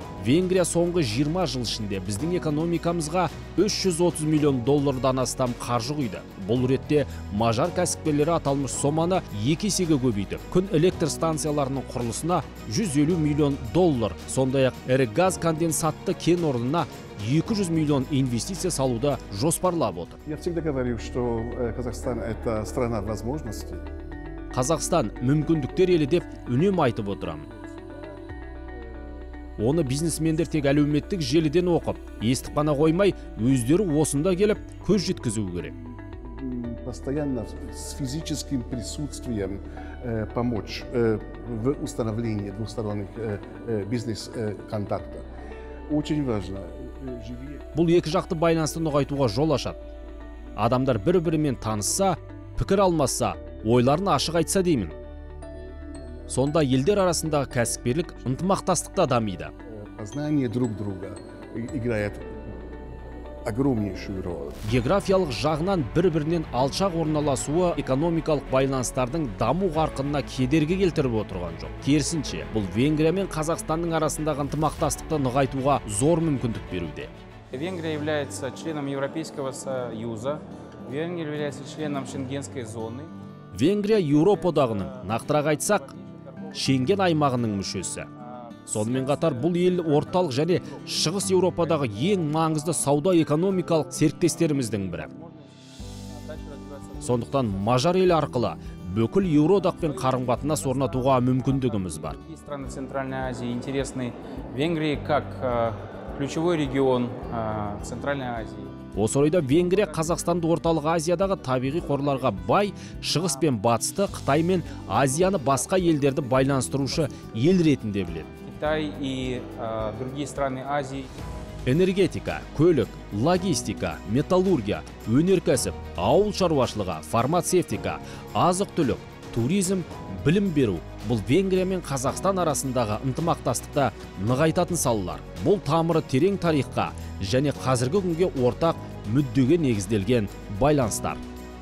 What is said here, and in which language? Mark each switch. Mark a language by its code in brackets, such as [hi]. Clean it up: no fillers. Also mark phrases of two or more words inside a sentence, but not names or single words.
[kk] Венгрия соңғы 20 жыл ішінде біздің экономикамызға 330 миллион доллардан астам қаржы құйды. Бұл ретте мажар кәсіпкерлері аталмыш соманы 2 есеге көбейтіп, күн электр станцияларының құрылысына 150 миллион доллар, сондай-ақ ірі газ конденсатты кен орнына 200 миллион инвестиция салуды жоспарлап отыр. [ru] Я всегда говорю, что Казахстан это страна возможностей. [kk] Қазақстан мүмкіндіктер елі деп үнемі айтып отырамын. Оны бизнесмендер тек әлеуметтік желіден оқып, естіп қана қоймай, өздері осында келіп көз жеткізу керек. [ru] Постоянно с физическим присутствием помочь в установлении двусторонних бизнес-контактов. Очень важно. [kk] Бұл екі жақты байланысты нығайтуға жол ашады. Адамдар бір-бірімен танысса, пікір алмасса, ойларын ашық айтса деймін. Сонда елдер арасындағы кәсіпкерлік ынтымақтастықта дамиды. [ru] Познание друг друга играет огромнейшую роль. [kk] Географиялық жағынан бір-бірінен алшақ орналасуы экономикалық байланыстардың даму қарқынына кедергі келтіріп отырған жоқ. Керісінше, бұл Венгрия мен Қазақстанның арасындағы ынтымақтастықты нығайтуға зор мүмкіндік беруде. [ru] Венгрия является членом Европейского Союза. Венгрия является членом Шенгенской зоны. [kk] Венгрия Еуропа одағының, нақтырақ айтсақ, Шенген аймағының мүшесі. Сонымен қатар бұл ел орталық және шығыс Еуропадағы ең маңызды сауда-экономикалық серіктестеріміздің бірі. Сондықтан мажар ел арқылы бүкіл Еуроодақпен қарым-қатынас орнатуға мүмкіндігіміз бар. [ru] Страны Центральной Азии интересны Венгрии как ключевой регион Центральной Азии. [kk] Осы орайда Венгрия Қазақстанды орталық Азиядағы табиғи қорларға бай, шығыс пен батысты, Қытай мен Азияны басқа елдерді байланыстырушы ел ретінде біледі. [ru] Китай и другие страны Азии. [kk] Энергетика, көлік, логистика, металлургия, өнеркәсіп, ауыл шаруашылығы, фармацевтика, азық-түлік, туризм білім беру. Бұл Венгрия мен Қазақстан арасындағы ынтымақтастықта нығайтатын салалар. Бұл тамыры терең тарихқа және қазіргі күнге ортақ мүддеге негізделген байланыстар.